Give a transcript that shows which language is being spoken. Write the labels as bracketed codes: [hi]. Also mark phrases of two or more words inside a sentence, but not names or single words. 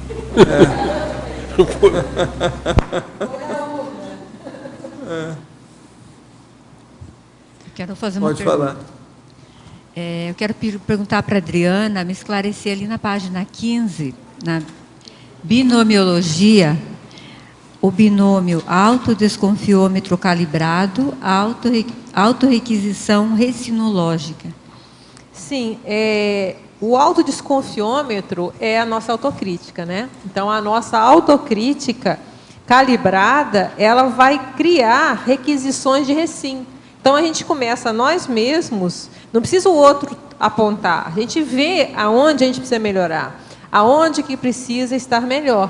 [pt] Quero fazer uma Pode pergunta. falar. Eu quero perguntar para a Adriana, me esclarecer ali na página 15, na binomiologia, o binômio autodesconfiômetro calibrado, autorrequisição recinológica. Sim, o autodesconfiômetro é a nossa autocrítica, né? Então, a nossa autocrítica calibrada, ela vai criar requisições de recim. Então, a gente começa nós mesmos, não precisa o outro apontar, a gente vê aonde a gente precisa melhorar, aonde que precisa estar melhor.